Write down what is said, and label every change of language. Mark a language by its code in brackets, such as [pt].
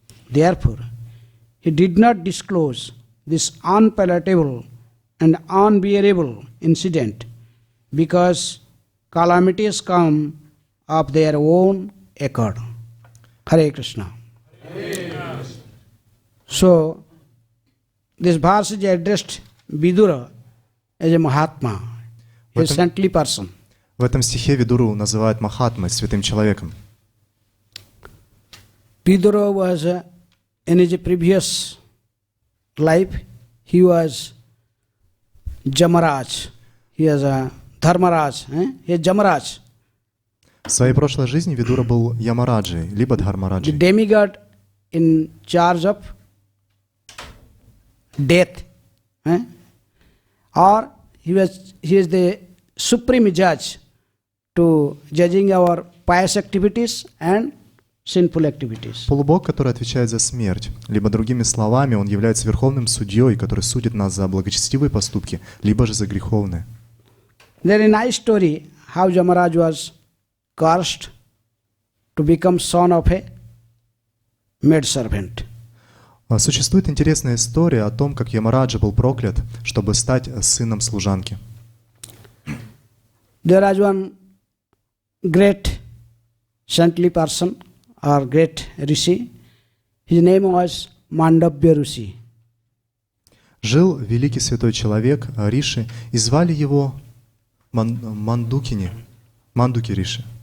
[en] Therefore, he did not disclose this unpalatable and unbearable incident, because calamities come of their own accord. Hare Krishna. So, this verse is addressed Vidura as a Mahatma, a saintly person. [ru] В этом стихе Видуру называют Махатмой, святым человеком. [en] Vidura was in his previous life, he was Jamaraj. He was a Dharmaraj. He is Jamaraj. [ru] В своей прошлой жизни Видура был Ямараджей, либо [en] The [ru] Дхармараджей. [en] demigod in charge of death. Or he is the supreme judge to judging our pious activities and sinful activities. [ru] Полубог, который отвечает за смерть. Либо другими словами, он является верховным судьей, который судит нас за благочестивые поступки, либо же за греховные. [en] There is a nice story how Jamaraj was cursed to become son of a maid servant. [ru] Существует интересная история о том, как Ямараджа был проклят, чтобы стать сыном служанки. [en] There was one great saintly person or great rishi. His name was Mandavya Rishi. [ru] Жил великий святой человек Риши, и звали его Мандуки Риши.